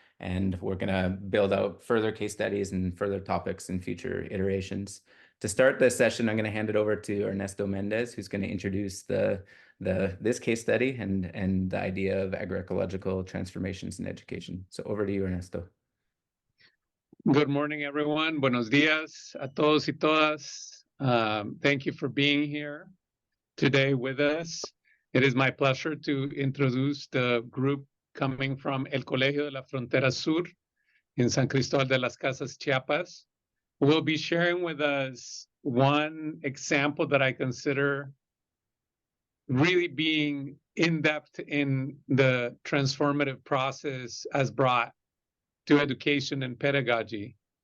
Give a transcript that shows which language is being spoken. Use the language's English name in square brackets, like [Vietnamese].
[English] And we're going to build out further case studies and further topics in future iterations. To start this session, I'm going to hand it over to Ernesto Mendez, who's going to introduce this case study and the idea of agroecological transformations in education. So over to you, Ernesto. Good morning, everyone. [Spanish] Buenos días a todos y todas. [English] Thank you for being here today with us. It is my pleasure to introduce the group coming from El Colegio de la Frontera Sur in San Cristóbal de las Casas, Chiapas, who will be sharing with us one example that I consider really being in-depth in the transformative process as brought to education and pedagogy.